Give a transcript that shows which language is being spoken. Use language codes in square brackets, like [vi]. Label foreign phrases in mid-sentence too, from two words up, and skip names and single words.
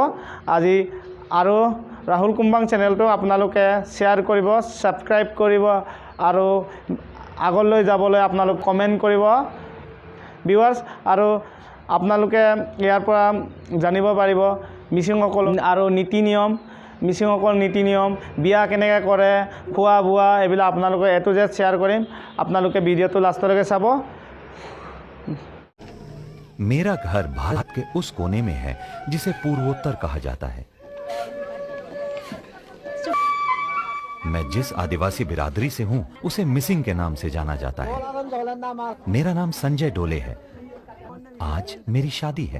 [as] আজি আৰু ৰাহুল কুম্বাং চেনেলটো আপোনালোকে শ্বেয়াৰ কৰিব, সাবস্ক্ৰাইব কৰিব আৰু আগলৈ যাবলৈ আপোনালোক কমেন্ট কৰিব ভিউৱাৰ্ছ। আৰু আপোনালোকে ইয়াৰ পৰা জানিব পাৰিব মিচিংসকল আৰু নীতি নিয়ম, মিচিংসকল নীতি নিয়ম, বিয়া কেনেকৈ কৰে, খোৱা বোৱা এইবিলাক আপোনালোকে [en] A to Z [as] শ্বেয়াৰ কৰিম। আপোনালোকে ভিডিঅ'টো লাষ্টলৈকে চাব। [hi] मेरा घर भारत के उस कोने में है जिसे पूर्वोत्तर कहा जाता है। मैं जिस आदिवासी बिरादरी से हूं उसे मिसिंग के नाम से जाना जाता है। मेरा नाम संजय डोले है। आज मेरी शादी है।